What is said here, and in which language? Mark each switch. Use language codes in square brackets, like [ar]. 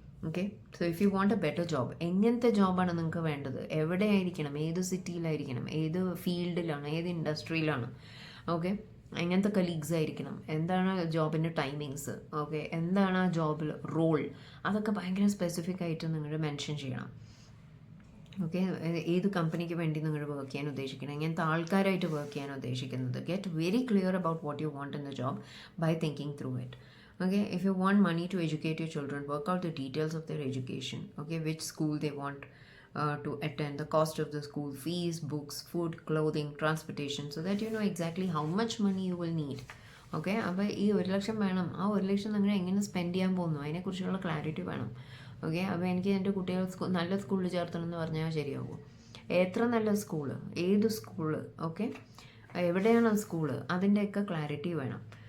[ml] Okay, [en] so if you want a better job, [ml] എങ്ങനത്തെ ജോബാണ് നിങ്ങൾക്ക് വേണ്ടത്, എവിടെ ആയിരിക്കണം, ഏത് സിറ്റിയിലായിരിക്കണം, ഏത് ഫീൽഡിലാണ്, ഏത് ഇൻഡസ്ട്രിയിലാണ്, ഓക്കെ, എങ്ങനത്തെ കലീഗ്സ് ആയിരിക്കണം, എന്താണ് ജോബിൻ്റെ ടൈമിങ്സ്, ഓക്കെ, എന്താണ് ആ ജോബിൽ റോൾ, അതൊക്കെ ഭയങ്കര സ്പെസിഫിക് ആയിട്ട് നിങ്ങൾ മെൻഷൻ ചെയ്യണം. ഓക്കെ, ഏത് കമ്പനിക്ക് വേണ്ടി നിങ്ങൾ വർക്ക് ചെയ്യാൻ ഉദ്ദേശിക്കണം, എങ്ങനത്തെ ആൾക്കാരായിട്ട് വർക്ക് ചെയ്യാൻ ഉദ്ദേശിക്കുന്നത്. [en] Get very clear about what you want in the job by thinking through it. Okay, if you want money to educate your children, work out the details of their education. Okay, which school they want to attend, the cost of the school fees, books, food, clothing, transportation, so that you know exactly how much money you will need. [ml] Okay, അപ്പോൾ ഈ 1,00,000 വേണം, ആ 1,00,000 നിങ്ങൾ എങ്ങനെ spend ചെയ്യാൻ പോകുന്നു അതിനെക്കുറിച്ചുള്ള clarity വേണം. ഓക്കെ, അപ്പോൾ എനിക്ക് എൻ്റെ കുട്ടികൾ നല്ല സ്കൂളിൽ ചേർത്തണം എന്ന് പറഞ്ഞാൽ ശരിയാകുമോ? എത്ര നല്ല സ്കൂള്, ഏത് സ്കൂള്, ഓക്കെ, എവിടെയാണ് സ്കൂള്, അതിൻ്റെയൊക്കെ ക്ലാരിറ്റി വേണം.